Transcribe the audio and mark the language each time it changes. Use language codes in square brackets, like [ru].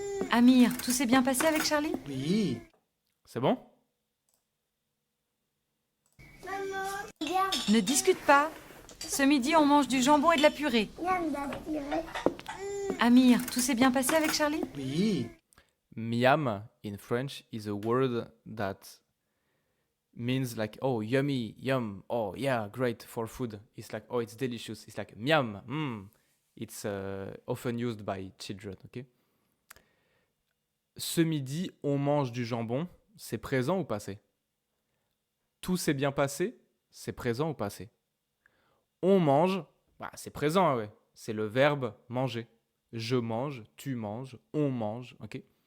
[fr] Amir, tout s'est bien passé avec Charlie? Oui. C'est bon? Maman, regarde. Ne discute pas. Ce midi, on mange du jambon et de la purée. Yann d'aspirer. Amir, tout s'est bien passé avec Charlie? Oui. [en] Miam in French is a word that means like, oh, yummy, yum, oh, yeah, great for food. It's like, oh, it's delicious. It's like, [fr] miam, [en] It's often used by children, ok? [fr] Ce midi, on mange du jambon. C'est présent ou passé? Tout s'est bien passé? C'est présent ou passé? On mange, bah, c'est présent, ouais. C'est le verbe manger. Je mange, tu manges, on mange, ok?